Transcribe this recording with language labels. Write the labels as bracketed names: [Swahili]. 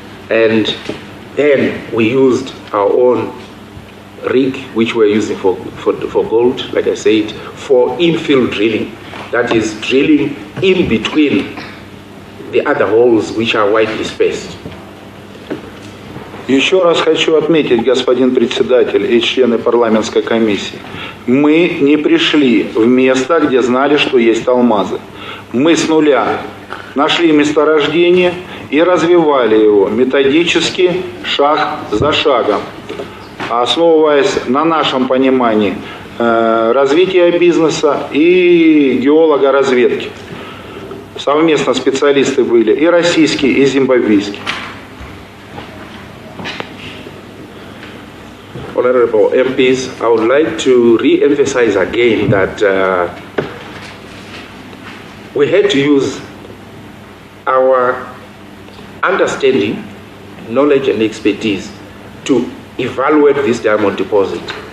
[English] And then we used our own rig, which we're using for gold, like I said, for infill drilling. That is drilling in between the other holes, which are widely spaced. [Russian] Еще раз хочу отметить, господин председатель и члены парламентской комиссии, мы не пришли в место, где знали, что есть алмазы. Мы с нуля нашли месторождение и развивали его методически, шаг за шагом, основываясь на нашем понимании развития бизнеса и геологоразведки. Совместно специалисты были и российские, и зимбабвийские. [English] Honorable MPs, I would like to re-emphasize again that we had to use our understanding, knowledge and expertise to evaluate this diamond deposit.